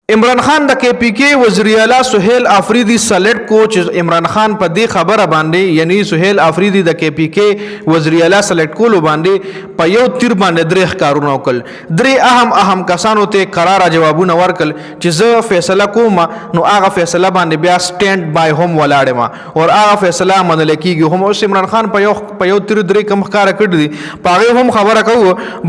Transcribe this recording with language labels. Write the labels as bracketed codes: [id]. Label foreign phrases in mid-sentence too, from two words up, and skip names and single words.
[ps] عمران خان د کے پی کے وزیر اعلی سہیل آفریدی سلیکٹ کوچ عمران خان په دې خبره باندې یعنی سہیل آفریدی د کے پی کے وزیر اعلی سلیکٹ کولو باندې په یو تیر باندې درې ښکارونه وکړل. درې اهم کسانو ته قرار جوابونه ورکړل چې زه فیصله کوم نو هغه فیصله باندې بیا [en] stand by [ps] هم ولاړم او هغه فیصله منل کیږي. هم اوس عمران خان په یو تیر درې کم ښکار کړی دي په هغه هم خبره کوو.